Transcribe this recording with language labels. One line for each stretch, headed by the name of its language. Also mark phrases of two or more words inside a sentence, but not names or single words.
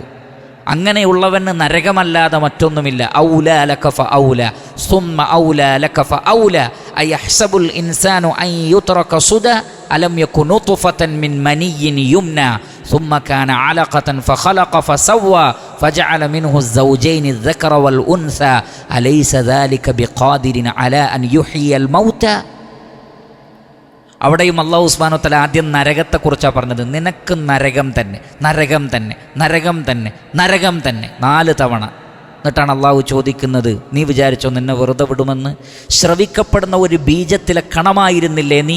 Malayalam: അങ്ങനെയുള്ളവന് നരകമല്ലാതെ മറ്റൊന്നുമില്ല.
Arabic: أولى لك فأولى ثم أولى لك فأولى أيحسب الإنسان أن يترك سدى ألم يك نطفة من مني يمنى ثم كان علقة فخلق فسوى فجعل منه الزوجين الذكر والأنثى അലൈസ ذلك بقادر على أن يحيي الموتى.
Malayalam: അവിടെയും അല്ലാഹു
Arabic: سبحانه وتعالى
Malayalam: ആദ്യം നരകത്തെക്കുറിച്ചാണ് പറഞ്ഞത്. നിനക്ക് നരകം തന്നെ, നരകം തന്നെ, നരകം തന്നെ, നരകം തന്നെ 4 തവണ. എന്നിട്ടാണ് അള്ളാഹു ചോദിക്കുന്നത്, നീ വിചാരിച്ചോ നിന്നെ വെറുതെ വിടുമെന്ന്? ശ്രവിക്കപ്പെടുന്ന ഒരു ബീജത്തിലെ കണമായിരുന്നില്ലേ നീ?